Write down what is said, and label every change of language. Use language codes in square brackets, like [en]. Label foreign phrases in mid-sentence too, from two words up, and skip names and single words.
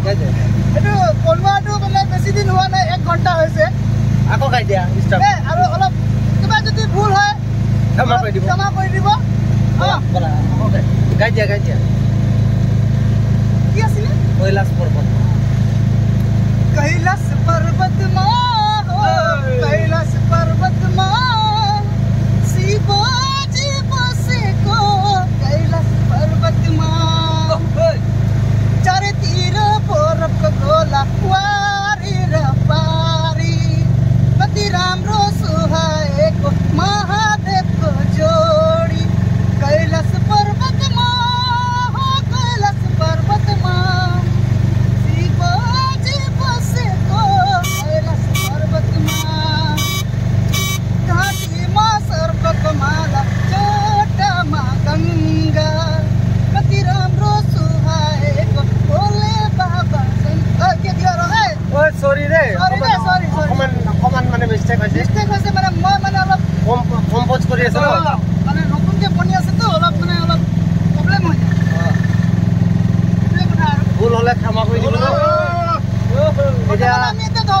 [as] এইটো বনোৱাটো মানে বেছি দিন হোৱা নাই 1 ঘণ্টা হৈছে আকৌ গাই দিয়া ষ্টাফ আৰু অলপ কিবা যদি ভুল হয় ক্ষমা কৰি দিব বলা গাই দিয়া কি আছিলে কৈলাশ পৰ্বত [ne] कैलाश पर्वत माँ शिवाजी बसे को कैलाश पर्वत माँ चारे तीर बरफ गोला वारी र पारी कति राम्रो सुहाएको महादेव को जोडी कैलाश पर्वत माँ माला चोटामा गंगा कति राम्रो सुहाएको बोले बाबा के दियो र ए ओइ सरी रे सरी [as] कमान মানে মিস্টেক হৈছে মানে মই মানে অলপ কম্পোজ কৰি আছে ন মানে নতুনকে বনি আছে তো অলপ প্ৰবলেম হৈ যায় ভুল হলে ক্ষমা কৰি দিব এতিয়া আমি